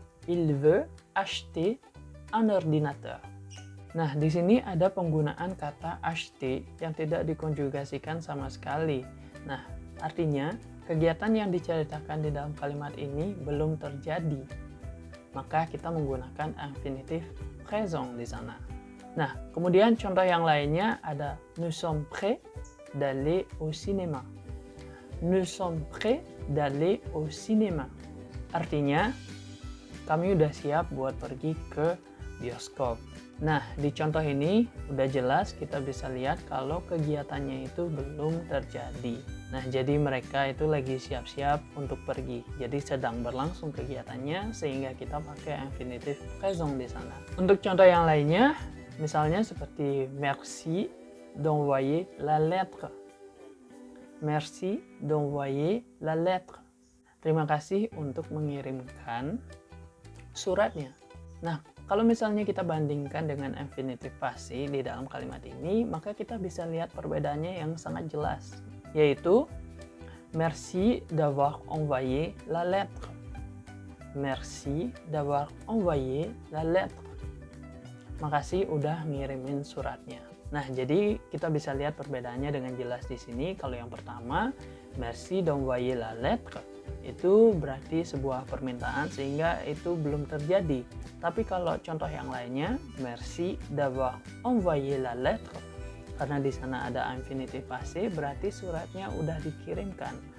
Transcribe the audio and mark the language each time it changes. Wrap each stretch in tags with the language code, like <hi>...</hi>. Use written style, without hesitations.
<fr>Il veut acheter un ordinateur.</fr> <id>Nah, di sini ada penggunaan kata acheter yang tidak dikonjugasikan sama sekali. Nah, artinya kegiatan yang diceritakan di dalam kalimat ini belum terjadi. Maka kita menggunakan infinitif présent di sana. Nah, kemudian contoh yang lainnya ada</id> <fr>nous sommes prêts d'aller au cinéma. Nous sommes prêts d'aller au cinéma.</fr> <id>Artinya, kami udah siap buat pergi ke bioskop. Nah, di contoh ini udah jelas kita bisa lihat kalau kegiatannya itu belum terjadi. Nah, jadi mereka itu lagi siap-siap untuk pergi. Jadi sedang berlangsung kegiatannya sehingga kita pakai infinitif présent di sana. Untuk contoh yang lainnya, misalnya seperti</id> <fr>merci d'envoyer la lettre. Merci d'envoyer la lettre.</fr> <id>Terima kasih untuk mengirimkan suratnya. Nah, kalau misalnya kita bandingkan dengan infinitif passé di dalam kalimat ini, maka kita bisa lihat perbedaannya yang sangat jelas, yaitu</id> <fr>merci d'avoir envoyé la lettre. Merci d'avoir envoyé la lettre.</fr> <id>Makasih udah ngirimin suratnya. Nah, jadi kita bisa lihat perbedaannya dengan jelas di sini. Kalau yang pertama,</id> <fr>merci d'envoyer la lettre,</fr> <id>itu berarti sebuah permintaan sehingga itu belum terjadi. Tapi kalau contoh yang lainnya,</id> <fr>merci d'avoir envoyé la lettre,</fr> <id>karena di sana ada infinitif passé, berarti suratnya udah dikirimkan.</id>